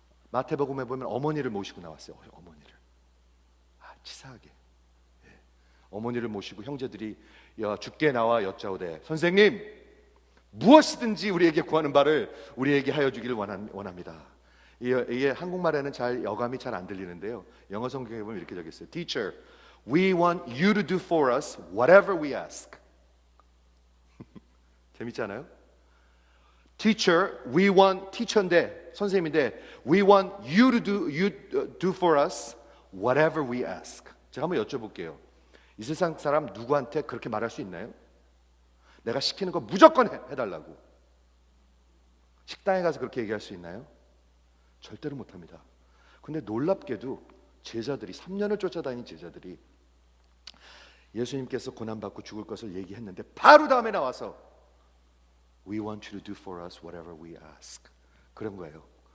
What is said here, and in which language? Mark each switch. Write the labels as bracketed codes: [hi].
[ko] 마태복음에 보면 어머니를 모시고 나왔어요. 어머니를. 치사하게. 예. 어머니를 모시고 형제들이 주께 나와 여짜오되, 선생님, 무엇이든지 우리에게 구하는 바를 우리에게 하여 주기를 원합니다. 이게 한국말에는 어감이 잘 안 들리는데요, 영어 성경에 보면 이렇게 적혀 있어요. [en] Teacher, we want you to do for us whatever we ask. [ko] 재밌지 않아요? [en] Teacher, we want, [ko] teacher인데, 선생님인데, [en] we want you to do for us whatever we ask. [ko] 제가 한번 여쭤볼게요. 이 세상 사람 누구한테 그렇게 말할 수 있나요? 내가 시키는 거 무조건 해달라고. 식당에 가서 그렇게 얘기할 수 있나요? 절대로 못합니다. 근데 놀랍게도 제자들이 3년을 쫓아다닌 제자들이 예수님께서 고난받고 죽을 것을 얘기했는데 바로 다음에 나와서 [en] We want you to do for us whatever we ask. [ko] 그런 거예요.